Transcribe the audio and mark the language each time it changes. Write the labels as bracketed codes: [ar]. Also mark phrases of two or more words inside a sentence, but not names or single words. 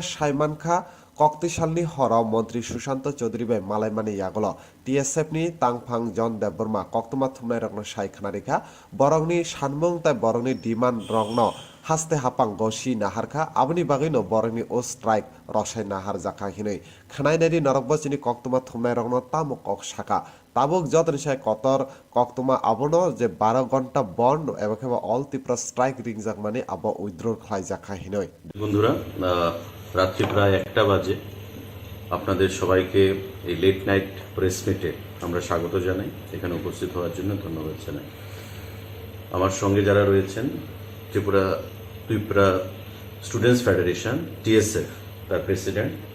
[trp] सायमानखा कक्तिसालनि हराव मन्त्री सुशाন্ত चौधरी बाय मालायमानि यागल TSF नि तांफां जन देबबर्मा कक्तमा थुमनाय रगनो सायखनारिखा बरंनि सानमुं ताय बरंनि डिमान्ड रगनो हास्ते हापां गसी नाहारखा आबनि बागैनो बरंनि ओ स्ट्राइक रसाय नाहारजाखा हिनै खानायनारि नरकबसिनि कक्तमा थुमनाय रगनो तामु कक साखा ताबुक जतनिसाय कतर कक्तमा आबनो जे 12 घन्टा बन्द एबा [en] All Tripura strike [trp] रिंजाक माने आब उइथड्र खालायजाखा हिनै [bn] বন্ধুরা রাত্রি প্রায় 1টা বাজে আপনাদের সবাইকে এই [en] late night press meet [bn] আমরা স্বাগত জানাই এখানে উপস্থিত হওয়ার জন্য ধন্যবাদ জানাই আমার সঙ্গে যারা রয়েছেন ত্রিপুরা স্টুডেন্টস ফেডারেশন TSF তার প্রেসিডেন্ট